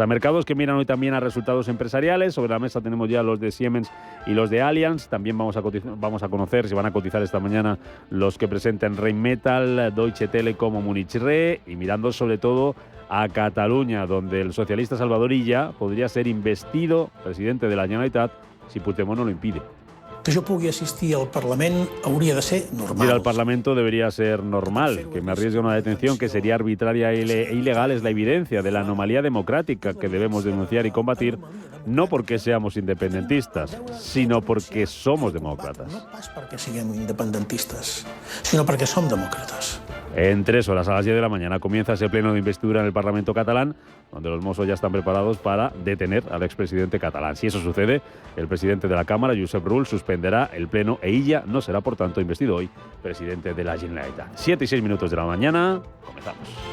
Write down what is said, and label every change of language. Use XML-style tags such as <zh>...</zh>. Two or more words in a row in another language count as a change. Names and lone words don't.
<es>Mercados que miran hoy también a resultados empresariales. Sobre la mesa tenemos ya los de Siemens y los de Allianz. También vamos a conocer si van a cotizar esta mañana los que presenten Rheinmetall, Deutsche Telekom o Munich Re, y mirando sobre todo a Cataluña, donde el socialista Salvador Illa podría ser investido presidente de la Generalitat si Puigdemont no lo impide.</es> <ca>Que jo pugui assistir al Parlament hauria de ser normal.</ca> <es>Ir al Parlamento debería ser normal. Que me arriesgue a una detención que sería arbitraria e ilegal es la evidencia de la anomalía democrática que debemos denunciar y combatir, no porque seamos independentistas, sino porque somos demócratas.</es> <ca>No pas perquè siguem independentistes, sinó perquè som demòcrates.</ca> <es>En 3 horas, a las 10 de la mañana, comienza ese pleno de investidura en el Parlamento catalán, donde los Mossos ya están preparados para detener al expresidente catalán. Si eso sucede, el presidente de la Cámara, Josep Rull, suspenderá el pleno e Illa no será, por tanto, investido hoy presidente de la Generalitat. 7:06 de la mañana, comenzamos.</es>